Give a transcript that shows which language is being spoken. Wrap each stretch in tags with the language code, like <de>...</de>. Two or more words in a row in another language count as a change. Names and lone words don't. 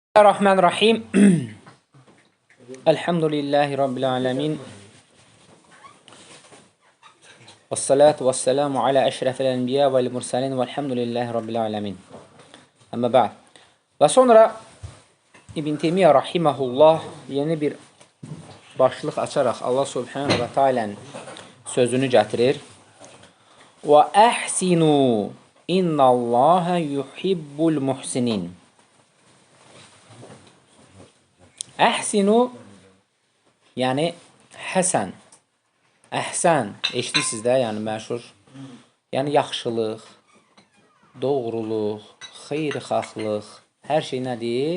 <ar>بسم الله الرحمن الرحيم. الحمد لله رب العالمين. والصلاة والسلام على أشرف الأنبياء والمرسلين والحمد لله رب العالمين. أما بعد.</ar> <az>Və sonra İbn Teymiyyə rahimehullah yeni bir başlıq açaraq Allah</az> <ar>سبحانه وتعالى</ar> <az>sözünü gətirir.</az> <ar>وأحسنوا إن الله يحب المحسنين.</ar> <az>Əhsinu, yəni həsən, əhsən, eşitirsiniz də, yəni məşhur, yəni yaxşılıq, doğruluq, xeyirxahlıq, hər şey nədir?</az>